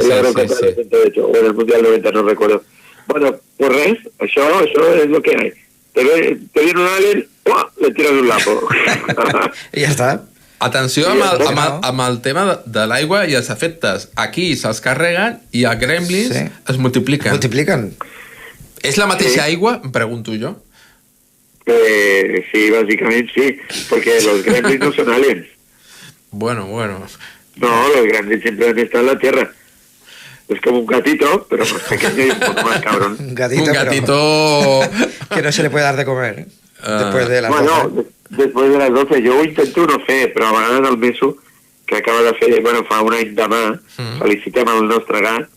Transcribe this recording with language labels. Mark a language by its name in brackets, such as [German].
[Spanish] De hecho, o en el Mundial 90, no recuerdo. Bueno, pues res, això es lo que hay. Te viene un alien, le tiras un lapo. [Catalan] I ja està. Atenció amb el tema de l'aigua i els efectes. Aquí se'ls carreguen i els gremlins es multipliquen. Multipliquen. És la mateixa aigua? Em pregunto jo. [Spanish] Sí, básicamente sí, porque los gremlins no son aliens. Bueno. No, los gremlins simplemente están en la Tierra. Es como un gatito, pero más pequeño y un poco más cabrón. Un gatito que no se le puede dar de comer después de las 12. Después de las 12. [Catalan] Jo ho intento no fer, però a vegades el Meso, que acaba de fer, fa un any demà, felicitem el nostre gat.